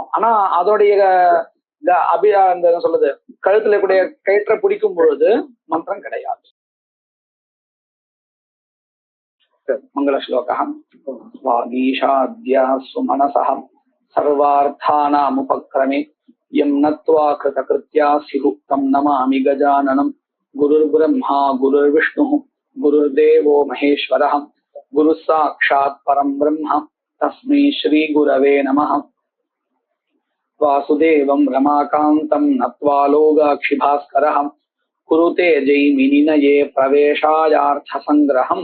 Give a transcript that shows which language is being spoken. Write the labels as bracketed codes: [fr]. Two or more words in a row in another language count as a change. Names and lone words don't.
[ta] ஆனா அதோடைய என்ன சொல்றது, கழுத்துல கூடிய கயிற்றை பிடிக்கும் பொழுது மந்திரம் கிடையாது. மங்கள ஸ்லோகம். [sa] वागीशाद्याः सुमनसः सर्वार्थानाम् उपक्रमे यं नत्वा कृतकृत्याः स्युः तं नमामि गजाननम् गुरुर् ब्रह्मा गुरुर् विष्णुः गुरुर् देवो महेश्वरः गुरुः साक्षात् परं ब्रह्म तस्मै श्री गुरवे नमः. वासुदेवं रमाकान्तं नत्वा लौगाक्षिभास्करः कुरुते जैमिनिनये प्रवेशायार्थ सङ्ग्रहम्.